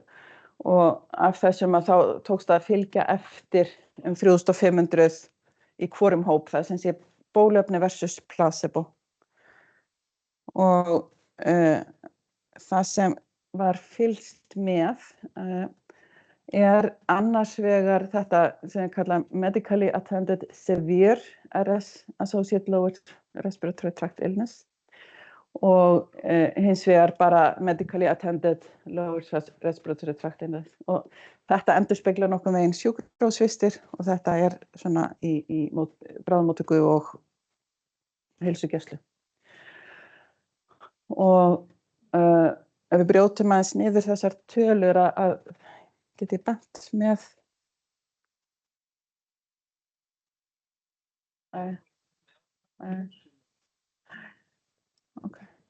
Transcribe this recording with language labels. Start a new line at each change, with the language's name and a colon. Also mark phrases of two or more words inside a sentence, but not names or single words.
Icelandic: Og af þessum að þá tókst að fylgja eftir 3500 í hvorum hóp, það sem sé bóluefni
English: versus placebo.
Icelandic: Og það sem var fylgst með annars vegar þetta sem við kalla
English: Medically Attended Severe RS, Associated Lower Respiratory Tract Illness,
Icelandic: og hins vegar bara
English: Medically Attended Lower Respiratory Tract Illness.
Icelandic: Og þetta endurspeglar nokkurn veginn sjúkrahúsvistir og þetta svona í bráðamóttöku og heilsugæslu. Og ef við brjótum aðeins niður þessar tölur að get ég bent með ok.